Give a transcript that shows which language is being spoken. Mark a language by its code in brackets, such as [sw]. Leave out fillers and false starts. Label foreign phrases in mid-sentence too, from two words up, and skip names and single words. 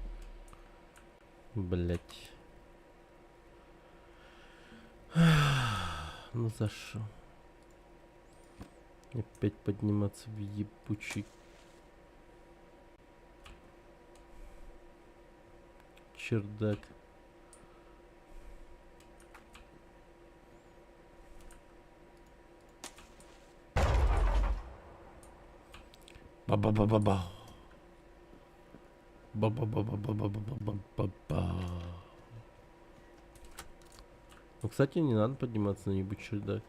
[ru] Блять. Ну за что? Опять подниматься в ебучий чердак. Ба-ба-ба-ба-ба. Ба-ба-ба-ба-ба-ба-ба-ба-ба. Ну, кстати, не надо подниматься на ебучий чердак.